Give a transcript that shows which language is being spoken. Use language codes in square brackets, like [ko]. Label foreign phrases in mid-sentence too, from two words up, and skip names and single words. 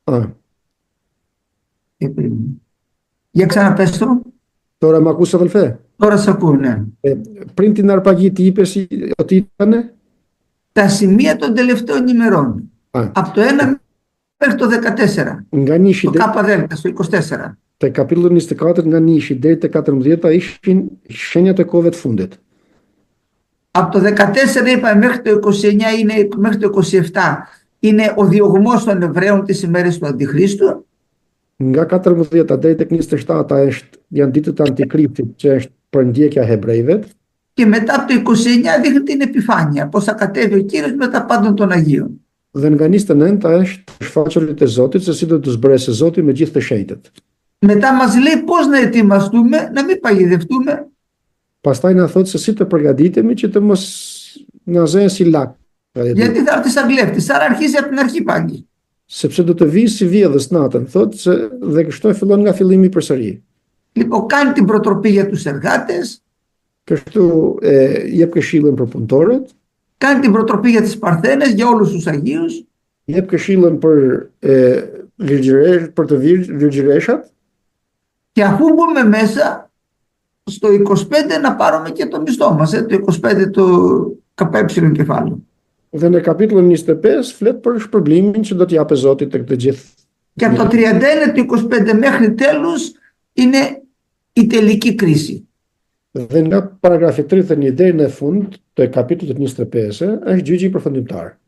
[el] Για ξαναπες το. Τώρα μ' ακούς αδελφέ? Τώρα σε ακούω, ναι. Πριν την αρπαγή τι είπες ότι ήτανε? Τα σημεία των τελευταίων ημερών. Από το 1 μέχρι το 14. Το ΚΔ, στο 24. [sq] Te kapitulli 24 nga 1 deri te 14 ishin shenjat e kohëve të fundit. [el] Από το 14 είπαμε μέχρι το 29 είναι, μέχρι το 27 είναι ο διωγμός των Εβραίων τις ημέρες του Αντιχρίστου. [sq] Nga 14 deri tek 27 janë ditët e Antikristit, që është përndjekja e hebrejve. [el] Και μετά από το 29 δείχνει την επιφάνεια, πώς θα κατέβει ο Κύριος με τα πάντων των Αγίων. [sq] Dhe nga 29 është shfaquri te Zoti se si do të zbresë Zoti me gjithë të shenjtët. [el] Μετά μας λέει πώς να ετοιμαστούμε, να μην παγιδευτούμε. [sq] Pastaj na thot se si të përgatitemi që të mos na zënë si lak. [el] Γιατί θα έρθει σαν κλέφτης, άρα αρχίζει από την αρχή πάλι. [sq] Sepse do të vi si vjedhës natën, thot se dhe kështu fillon nga fillimi përsëri. [el] Λοιπόν, κάνει την προτροπή για τους εργάτες, [sq] Kështu jep këshillën për punëtorët, [el] κάνει την προτροπή για τις παρθένες, για όλους τους Αγίους. [sq] jep këshillën për të virgjëreshat. [el] Και αφού μπούμε μέσα στο 25 να πάρουμε και το μισθό μας, το 25 το ΚΕ κεφάλαιο. [sq] Dhe në kapitullin 25 flet për shpërblimin që do të japë Zoti tek të gjithë. [el] Και από το 31 του 25 μέχρι τέλους είναι η τελική κρίση. [sq] Dhe nga paragrafi 31 deri në fund të kapitullit 25 është gjyqi përfundimtar.